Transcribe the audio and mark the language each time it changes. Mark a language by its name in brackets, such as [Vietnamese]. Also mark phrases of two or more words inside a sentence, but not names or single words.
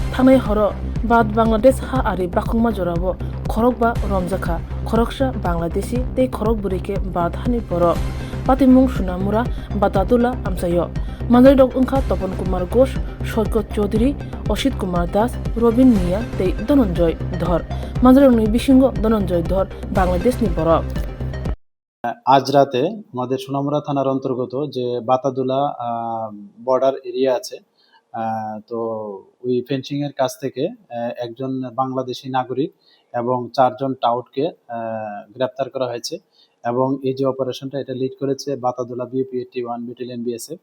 [Kok Borok] थांनाय हर बाद बांलादेश हा आरि बाखुंमा जराबो खरक बा रमजाखा खरकसा बांलादेशी ते खरक बुरिके बाद हानि बर पातिमुं सुनामुरा बातादुला आमसायो मानजाय डक उनखा तपन कुमार घोष सैकत चौधरी असित कुमार दास रबिन मिया ते धनंजय धर मानजाय बिसिंग धनंजय धर बांलादेशनि बर [Bangla] আজ রাতে আমাদের সোনামুড়া থানার অন্তর্গত যে বাতাদুলা [English] border area [Bangla] আছে, তো ওই ফেন্সিং এর কাছ থেকে একজন বাংলাদেশি নাগরিক এবং 4 জন টাউটকে গ্রেপ্তার করা হয়েছে এবং এই যে অপারেশনটা এটা লিড করেছে বাতাদুলা বিএপি 81 ব্যাটালিয়ন বিএসএফ।